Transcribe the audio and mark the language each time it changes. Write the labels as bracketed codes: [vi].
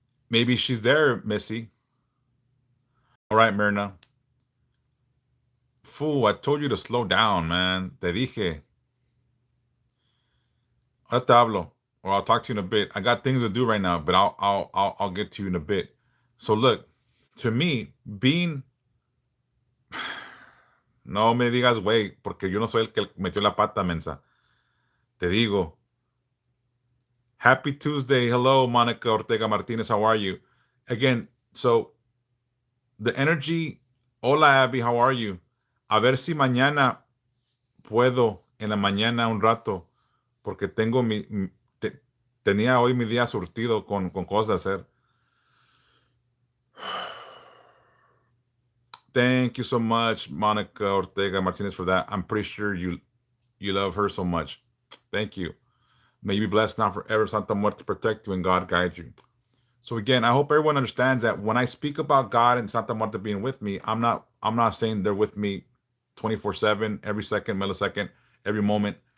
[en] Maybe she's there, Missy. All right, Myrna. Fool, I told you to slow down, man. [es] Te dije. Ahora te hablo, [en] or I'll talk to you in a bit. I got things to do right now, but I'll get to you in a bit. So look, to me, being [es] no me digas güey, porque yo no soy el que metió la pata, mensa. Te digo. [en] Happy Tuesday. Hello, Monica Ortega Martinez. How are you? Again, so the energy. Hola, Abby. How are you? [es] A ver si mañana puedo en la mañana un rato, porque tengo tenía hoy mi día surtido con cosas de hacer. [en] Thank you so much, Monica Ortega Martinez, for that. I'm pretty sure you love her so much. Thank you. May you be blessed now forever. Santa Muerte protect you and God guide you. So again, I hope everyone understands that when I speak about God and Santa Muerte being with me, I'm not saying they're with me 24/7, every second, millisecond, every moment.